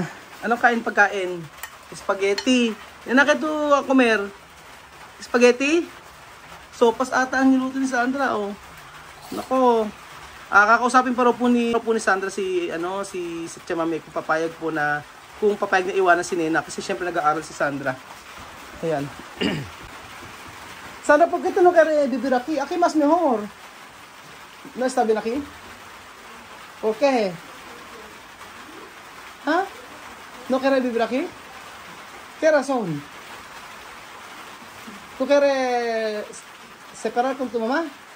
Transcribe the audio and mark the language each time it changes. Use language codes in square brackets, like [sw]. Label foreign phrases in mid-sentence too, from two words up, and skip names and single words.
[tl] Anong kain pagkain? Spaghetti. Nena, ka to comer? Spaghetti? Sopas ata ang niluto ni Sandra, oh. Nako. Kakausapin pa rin po ni Sandra si Chamami kung papayag po na, kung papayag na iwanan si Nena. Kasi syempre nag-aaral si Sandra. Ayan. [es] Sandra, ¿por qué tú no quieres vivir aquí? Aquí más mejor. ¿No está bien aquí? ¿Por qué? ¿Ah? ¿No quieres vivir aquí? ¿Qué razón? ¿Tú quieres separar con tu mamá?